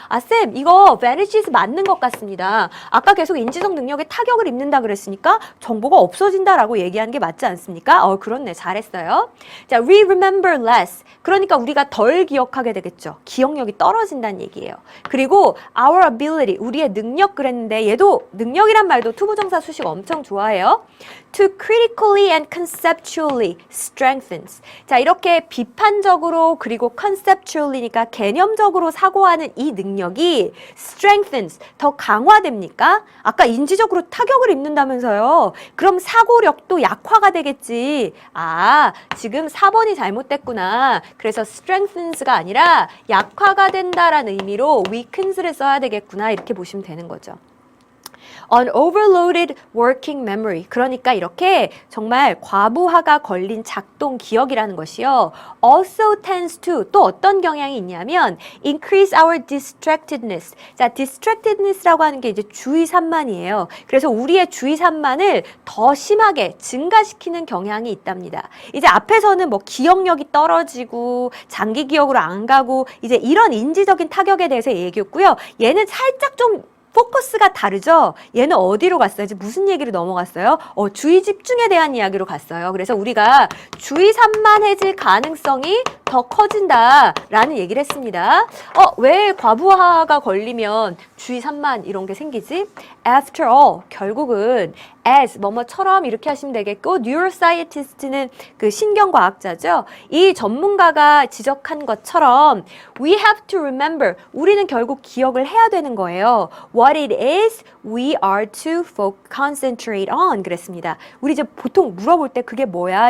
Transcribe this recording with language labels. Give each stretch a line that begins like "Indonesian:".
Korean: 쌤, 이거 vanishes 맞는 것 같습니다. 아까 계속 인지적 능력에 타격을 입는다 그랬으니까 정보가 없어진다라고 얘기하는 게 맞지 않습니까? 그렇네. 잘했어요. 자,
English: we remember less.
Korean: 그러니까 우리가 덜 기억하게 되겠죠. 기억력이 떨어진다는 얘기예요. 그리고
English: our ability,
Korean: 우리의 능력 그랬는데, 얘도 능력이란 말도 투부정사 수식 엄청 좋아해요.
English: To critically and conceptually strengthens.
Korean: 자, 이렇게 비판적으로 그리고 conceptually니까 개념적으로 사고하는 이 능력이 strengthens, 더 강화됩니까? 아까 인지적으로 타격을 입는다면서요. 그럼 사고력도 약화가 되겠지. 지금 4번이 잘못됐구나. 그래서 strengthens가 아니라 약화가 된다라는 의미로 weakens를 써야 되겠구나. 이렇게 보시면 되는 거죠.
English: An overloaded working memory.
Korean: 그러니까 이렇게 정말 과부하가 걸린 작동 기억이라는 것이요.
English: Also tends to,
Korean: 또 어떤 경향이 있냐면
English: increase our distractedness.
Korean: 자, distractedness라고 하는 게 이제 주의 산만이에요. 그래서 우리의 주의 산만을 더 심하게 증가시키는 경향이 있답니다. 이제 앞에서는 뭐 기억력이 떨어지고 장기 기억으로 안 가고 이제 이런 인지적인 타격에 대해서 얘기했고요. 얘는 살짝 좀 포커스가 다르죠? 얘는 어디로 갔어요? 이제 무슨 얘기로 넘어갔어요? 주의 집중에 대한 이야기로 갔어요. 그래서 우리가 주의 산만해질 가능성이 더 커진다라는 얘기를 했습니다. 왜 과부하가 걸리면 주의 산만 이런 게 생기지?
English: After all,
Korean: 결국은 as 뭐뭐처럼 이렇게 하시면 되겠고, neuroscientist는 그 신경과학자죠. 이 전문가가 지적한 것처럼
English: we have to remember,
Korean: 우리는 결국 기억을 해야 되는 거예요.
English: What it is we are to concentrate on
Korean: 그랬습니다. 우리 이제 보통 물어볼 때 그게 뭐야?